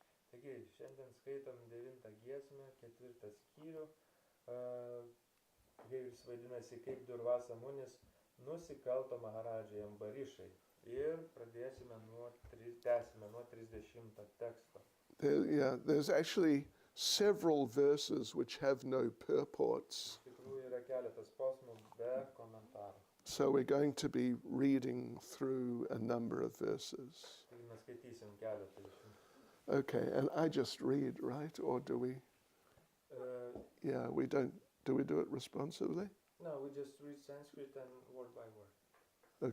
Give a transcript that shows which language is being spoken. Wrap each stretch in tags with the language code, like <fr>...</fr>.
<lt>Taigi, šiandien skaitom 9 giesmę, 4 skyrių, kuris vadinasi, kaip Durvasa Munis nusikalto Maharadžai Ambarišai. Ir tęsime nuo 30 teksto.</lt> <en>There's actually several verses which have no purports.</en> <lt>Iš tikrųjų yra keletas posmų be komentarų.</lt> <en>So we're going to be reading through a number of verses.</en> <lt>Taigi mes skaitysim keletą iš jų.</lt> <en>Okay, and I just read, right? Or do we? Yeah, we don't. Do we do it responsively? No, we just read Sanskrit and word by word.</en>